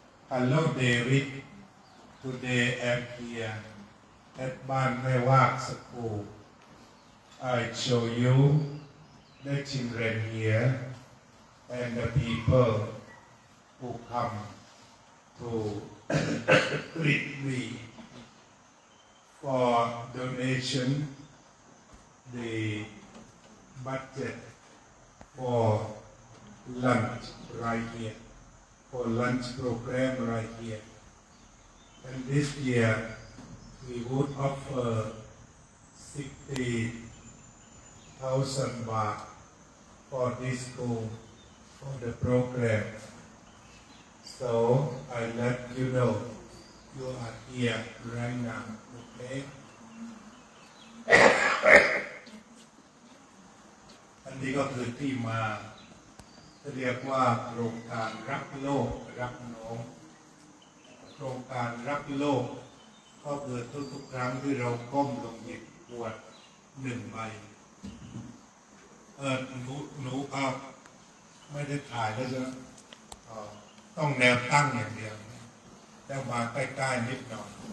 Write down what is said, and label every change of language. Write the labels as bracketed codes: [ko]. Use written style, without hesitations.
[en] Hello David today I'm here at บ้านแม่วาก School I show you the children here and the people who come to greet me for donation the budget for lunch right here, for lunch program right here. And this year we would offer 60,000 baht for this school, for the program. So I let you know you are here right now, okay? [th] อันนี้ก็คือที่มาเรียกว่าโครงการรักโลกรักน้องโครงการรักโลกก็คือทุกๆครั้งที่เราก้มลงหยิบขวด1 ใบหนูไม่ได้ถ่ายแล้วใช่ไหมต้องแนวตั้งอย่างเดียวแล้วมาใกล้ๆนิดหน่อย